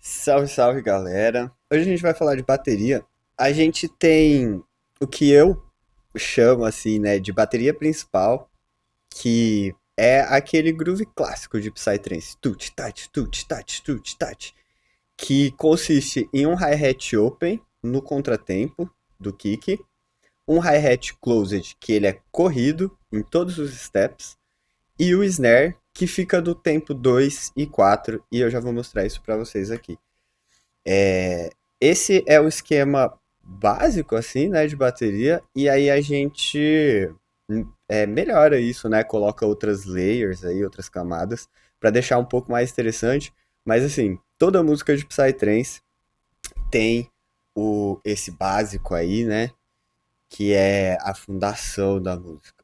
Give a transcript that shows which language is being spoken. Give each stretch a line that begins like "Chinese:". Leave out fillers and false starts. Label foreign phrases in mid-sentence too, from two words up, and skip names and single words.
Portuguese: Salve, salve, galera. Hoje a gente vai falar de bateria. A gente tem o que eu chamo assim, né, de bateria principal, que é aquele groove clássico de Psytrance, tut tat, tut tat, tut tat, que consiste em um
English: hi-hat open
Portuguese: no contratempo do kick, um
English: hi-hat closed
Portuguese: que ele é corrido em todos os steps e o snare que fica do tempo 2 e 4 e eu já vou mostrar isso para vocês aqui. Esse é o esquema básico, assim, né, de bateria, e aí a gente melhora isso, né, coloca outras layers aí, outras camadas, para deixar um pouco mais interessante, mas assim, toda música de Psytrance tem esse básico aí, né, que é a fundação da música.